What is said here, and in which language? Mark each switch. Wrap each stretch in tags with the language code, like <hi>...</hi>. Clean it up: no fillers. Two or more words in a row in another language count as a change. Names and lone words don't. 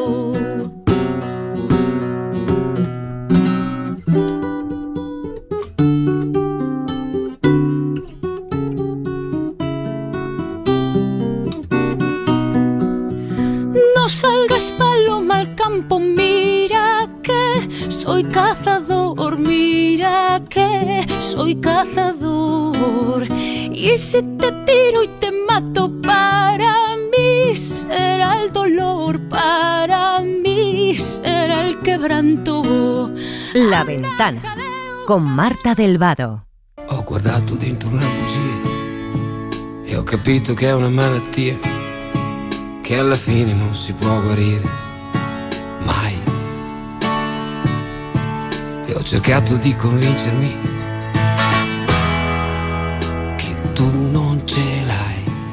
<es>No salgas, paloma, al campo, mira que soy cazador, mira que soy cazador. Y si te tiro y te mato, para mí será el dolor, para mí será el quebranto. La Ventana, con Marta Del Vado.</es> <it>Ho guardato dentro una bugia e ho capito che è una malattia che alla fine non si può guarire mai. E ho cercato di convincermi che tu non ce l'hai.</it>